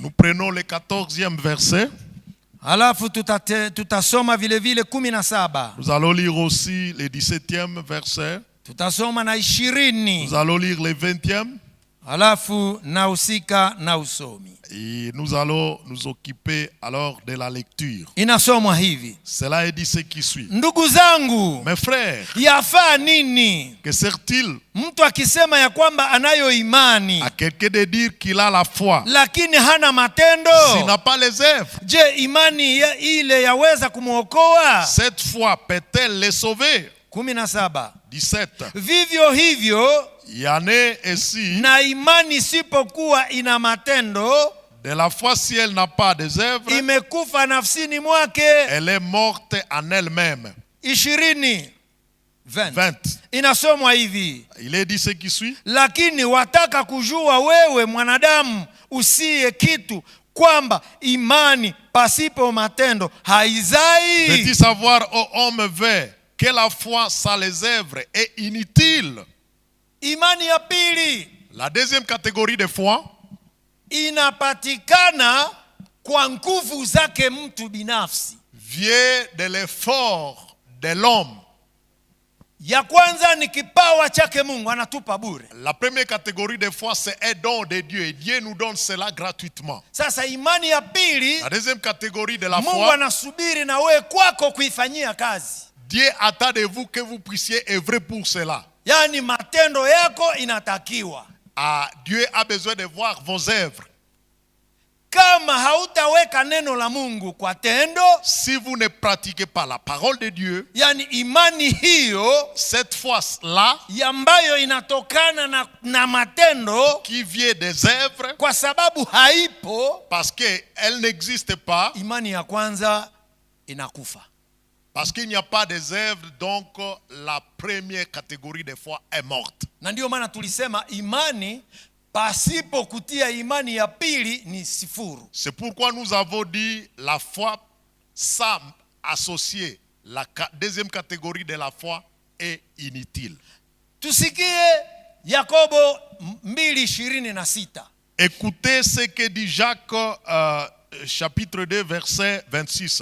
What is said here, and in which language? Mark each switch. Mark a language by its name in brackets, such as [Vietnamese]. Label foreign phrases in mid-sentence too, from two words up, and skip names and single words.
[French] Nous prenons le 14e verset. [Swahili] Alafu tutasoma vile vile 17. [French] Nous allons lire aussi le 17e verset. [Swahili] Tutasoma na 20. [French] Nous allons lire le 20e. [Swahili] Alafu na usika na usomi. [French] Et nous allons nous occuper alors de la lecture. [Swahili] Inasomwa hivi. [French] Cela est dit ce qui suit. [Swahili] Ndugu zangu, [French] Mes frères, [Swahili] yafaa nini [French] que sert-il [Swahili] mtu akisema ya kwamba anayo imani [French] à quelqu'un de dire qu'il a la foi [Swahili] lakini hana matendo? [French] s'il n'a pas les œuvres? [Swahili] Je, imani ile yaweza kumwokoa? [French] Cette foi peut-elle les sauver? 17. 17. [Swahili] Vivyo hivyo [French] Il y en a ainsi [Swahili] na imani isipokuwa ina matendo, [French] de la foi si elle n'a pas des œuvres, [Swahili] imekufa nafsini mwake. [French] elle est morte en elle-même. 20. 20. [Swahili] Inasomwa hivi. [French] Il est dit ce qui suit. [Swahili] Lakini wataka kujua wewe mwanadamu usiye kitu kwamba imani pasipo matendo haizai? [French] Veux-tu savoir, ô homme vain, que la foi sans les œuvres est inutile? [Swahili] Imani ya pili [French] La deuxième catégorie de foi [Swahili] inapatikana kwa nguvu zake mtu binafsi. [French] vient de l'effort de l'homme. [Swahili] Ya kwanza ni kipawa chake Mungu anatupa bure. [French] La première catégorie de foi, c'est un don de Dieu. Et Dieu nous donne cela gratuitement. [Swahili] Sasa imani ya pili, [French] La deuxième catégorie de la [Swahili] Mungu [French] foi, [Swahili] anasubiri na wewe kwako kuifanyia kazi. [French] Dieu attend de vous que vous puissiez œuvrer pour cela. [Swahili] Yani matendo yako inatakiwa. [French] Dieu a besoin de voir vos œuvres. [Swahili] Kama hautaweka neno la Mungu kwa tendo, [French] Si vous ne pratiquez pas la parole de Dieu, [Swahili] yani imani hiyo [French] cette foi-là, [Swahili] ambayo inatokana na matendo, [French] qui vient des œuvres, [Swahili] kwa sababu haipo, [French] parce qu'elle n'existe pas, [Swahili] imani ya kwanza inakufa. [French] parce qu'il n'y a pas des œuvres, donc la première catégorie de foi est morte. [Swahili] Na ndio maana tulisema imani pasipo kutia imani ya pili ni sifuru. [French] C'est pourquoi nous avons dit la foi sans associer la deuxième catégorie de la foi est inutile. [Swahili] Tusikie Yakobo 2:26. [French] Écoutez ce que dit Jacques chapitre 2 verset 26.